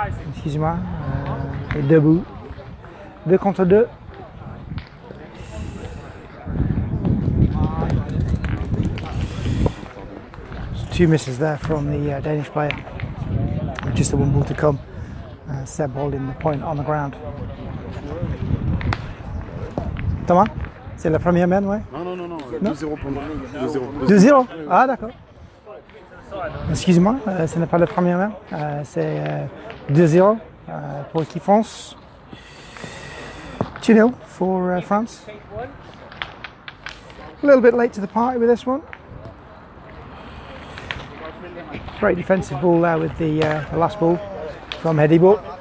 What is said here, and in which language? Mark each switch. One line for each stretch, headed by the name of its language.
French: Excusez-moi. Debout. 2 contre 2.
English: Two misses there from the Danish player. Just the one ball to come. Seb holding the point on the ground.
French: Thomas, c'est la première main, ouais? Non. 2-0 pour nous. 2-0. Ah, d'accord. Excuse-moi, ce n'est pas la première main. C'est 2-0 pour l'équipe France.
English: 2-0 for France. A little bit late to the party with this one. Great defensive ball there with the last ball from Hedebo.